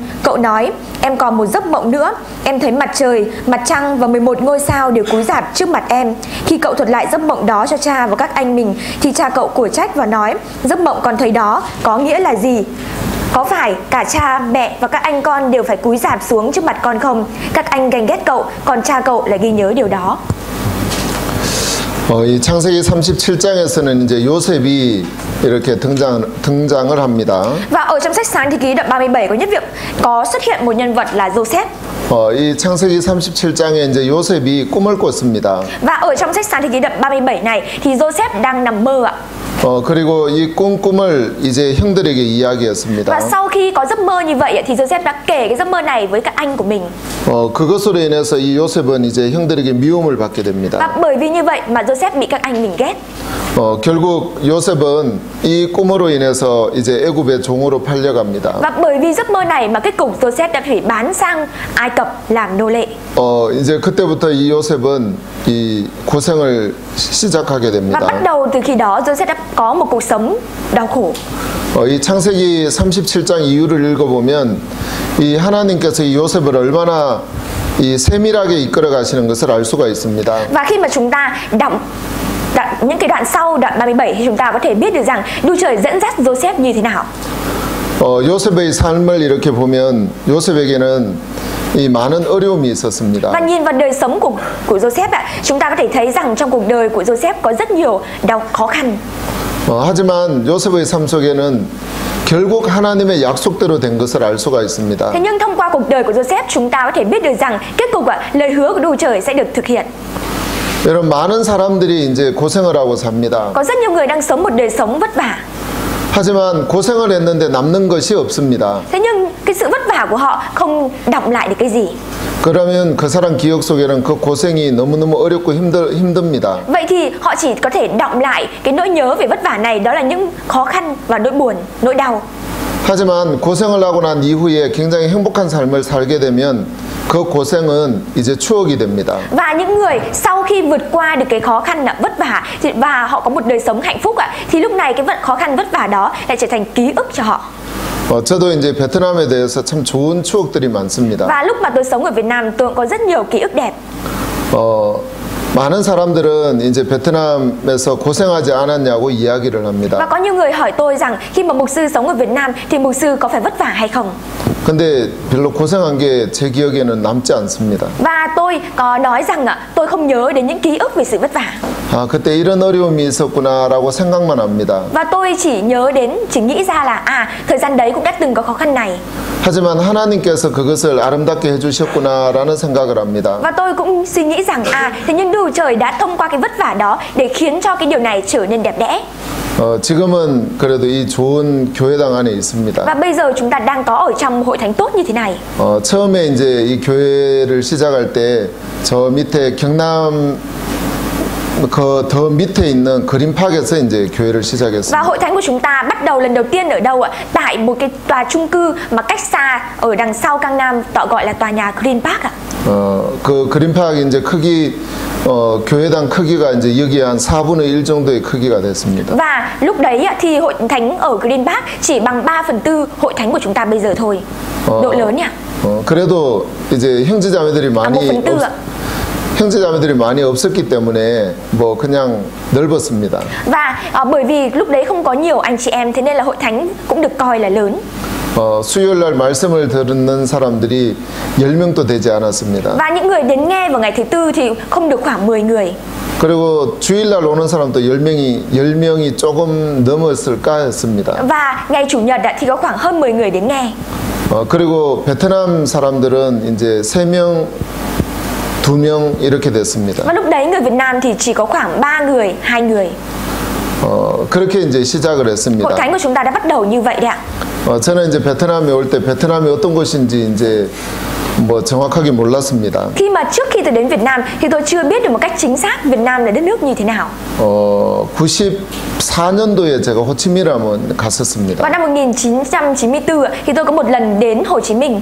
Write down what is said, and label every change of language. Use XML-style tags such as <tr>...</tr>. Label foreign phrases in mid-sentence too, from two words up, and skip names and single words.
<vi>Cậu nói, em còn một giấc mộng nữa. Em thấy mặt trời, mặt trăng và 11 ngôi sao đều cúi rạp trước mặt em. Khi cậu thuật lại giấc mộng đó cho cha và các anh mình thì cha cậu của trách và nói, giấc mộng con thấy đó có nghĩa là gì? Có phải cả cha, mẹ và các anh con đều phải cúi rạp xuống trước mặt con không? Các anh ganh ghét cậu, còn cha cậu lại ghi nhớ điều đó.</vi> <ko>이 창세기 37장에서는 이제 요셉이 이렇게 등장을 합니다.</ko> <vi>Và ở trong sách Sáng Thế Ký đoạn 37 có nhất việc có xuất hiện một nhân vật là Joseph.</vi> <ko>이 창세기 37장에 이제 요셉이 꿈을 꿨습니다.</ko> <vi>Và ở trong sách Sáng Thế Ký đoạn 37 này thì Joseph đang nằm mơ ạ.</vi> <ko>그리고 이 꿈을 이제 형들에게 이야기했습니다.</ko> <vi>Và sau khi có giấc mơ như vậy thì Joseph đã kể cái giấc mơ này với các anh của mình.</vi> <ko>그것으로 인해서 이 요셉은 이제 형들에게 미움을 받게 됩니다.</ko> <vi>Và bởi vì như vậy mà Joseph bị các anh mình ghét.</vi> <ko>결국 요셉은 이 꿈으로 인해서 이제 애굽의 종으로 팔려갑니다.</ko> <vi>Và bởi vì giấc mơ này mà kết cục Joseph đã phải bán sang Ai Cập làm nô lệ.</vi> <ko>이제 그때부터 이 요셉은 이 고생을 시작하게</ko> <vi>Và</vi> <ko>됩니다.</ko> <vi>bắt đầu từ khi đó Joseph đã có một cuộc sống đau khổ.</vi> <ko>이 창세기 37장 이유를 읽어보면 이 하나님께서 이 요셉을 얼마나 이 세밀하게 이끌어 가시는 것을 알 수가 있습니다.</ko> <vi>Và khi mà chúng ta đọc những cái đoạn sau đoạn 37 thì chúng ta có thể biết được rằng Đức Trời dẫn dắt Joseph như thế nào.</vi> <ko>요셉의 삶을 이렇게 보면 요셉에게는 이 많은 어려움이 있었습니다.</ko> <vi>Và nhìn vào đời sống của Joseph ạ, chúng ta có thể thấy rằng trong cuộc đời của Joseph có rất nhiều khó khăn.</vi> <ko>하지만 요셉의 삶 속에는 결국 하나님의 약속대로 된 것을 알 수가 있습니다.</ko> <vi>Thế nhưng thông qua cuộc đời của Joseph chúng ta có thể biết được rằng kết cục lời hứa của Đức Trời sẽ được thực hiện.</vi> <ko>여러분 많은 사람들이 이제 고생을 하고 삽니다.</ko> <vi>Có rất nhiều người đang sống một đời sống vất vả.</vi> <ko>하지만 고생을 했는데 남는 것이 없습니다.</ko> <vi>Thế nhưng cái sự vất vả của họ không đọng lại được cái gì.</vi> <ko>그러면 그 사람 기억 속에는 그 고생이 너무너무 어렵고 힘듭니다.</ko> <vi>Vậy thì họ chỉ có thể đọng lại cái nỗi nhớ về vất vả này, đó là những khó khăn và nỗi buồn, nỗi đau.</vi> <ko>하지만 고생을 하고 난 이후에 굉장히 행복한 삶을 살게 되면 그 고생은 이제 추억이 됩니다.</ko> <vi>Và những người sau khi vượt qua được cái khó khăn vất vả và họ có một đời sống hạnh phúc thì lúc này cái khó khăn vất vả đó lại trở thành ký ức cho họ.</vi> <ko>저도 이제 베트남에 대해서 참 좋은 추억들이 많습니다.</ko> <vi>Và lúc mà tôi sống ở Việt Nam tôi cũng có rất nhiều ký ức đẹp.</vi> <ko>많은 사람들은 이제 베트남에서 고생하지 않았냐고 이야기를 합니다.</ko> <vi>Và có nhiều người hỏi tôi rằng khi mà mục sư sống ở Việt Nam thì mục sư có phải vất vả hay không?</vi> <ko>근데 별로 고생한 게 제 기억에는 남지 않습니다.</ko> <vi>Và tôi có nói rằng tôi không nhớ đến những ký ức về sự vất vả.</vi> <ko>그때 이런 어려움이 있었구나라고 생각만 합니다.</ko> <vi>Và tôi chỉ nghĩ ra là thời gian đấy cũng đã từng có khó khăn này.</vi> <ko>하지만 하나님께서 그것을 아름답게 해주셨구나라는 생각을 합니다.</ko> <vi>Và tôi cũng suy nghĩ rằng thế nhưng Đức Trời đã thông qua cái vất vả đó để khiến cho cái điều này trở nên đẹp đẽ.</vi> <ko>지금은 그래도 이 좋은 교회당 안에 있습니다.</ko> <vi>Và bây giờ chúng ta đang có ở trong hội thánh tốt như thế này.</vi> <ko>처음에 이제 이 교회를 시작할 때 저 밑에 경남 그 더 밑에 있는 그린팍에서 이제 교회를 시작했습니다.</ko> <vi>Và hội thánh của chúng ta bắt đầu lần đầu tiên ở đâu ạ? Tại một cái tòa chung cư mà cách xa ở đằng sau Gangnam gọi là tòa nhà Green Park ạ.</vi> <ko>그 그린팍 이제 크기 교회당 크기가 이제 여기 한 4분의 1 정도의 크기가 됐습니다.</ko> <vi>Và lúc đấy thì hội thánh ở Green Park chỉ bằng 3/4 hội thánh của chúng ta bây giờ thôi. Độ lớn nhỉ?</vi> <ko>그래도 이제 형제자매들이 많이 없었기 때문에 뭐 그냥 넓었습니다.</ko> <vi>Và bởi vì lúc đấy không có nhiều anh chị em thế nên là hội thánh cũng được coi là lớn.</vi> <ko>수요일 날 말씀을 듣는 사람들이 10명도 되지 않았습니다.</ko> <vi>Và những người đến nghe vào ngày thứ tư thì không được khoảng 10 người.</vi> <ko>그리고 주일날 오는 사람도 10명이 조금 넘었을까 했습니다.</ko> <vi>Và ngày chủ nhật thì có khoảng hơn 10 người đến nghe.</vi> <ko>그리고 베트남 사람들은 이제 3명 2명 이렇게 됐습니다.</ko> <vi>Và lúc đấy người Việt Nam thì chỉ có khoảng 3 người, 2 người.</vi> <ko>그렇게 이제 시작을</ko> <vi>Hội</vi> <ko>했습니다.</ko> <vi>thánh của chúng ta đã bắt đầu như vậy đấy ạ.</vi> <ko>저는 이제 베트남에 올 때 베트남이 어떤 곳인지 이제 뭐 정확하게 몰랐습니다.</ko> <vi>Khi mà trước khi tôi đến Việt Nam thì tôi chưa biết được một cách chính xác Việt Nam là đất nước như thế nào.</vi> <ko>94년도에 제가 호치민함은 갔었습니다.</ko> <vi>Vào năm 1994 thì tôi có một lần đến Hồ Chí Minh</vi>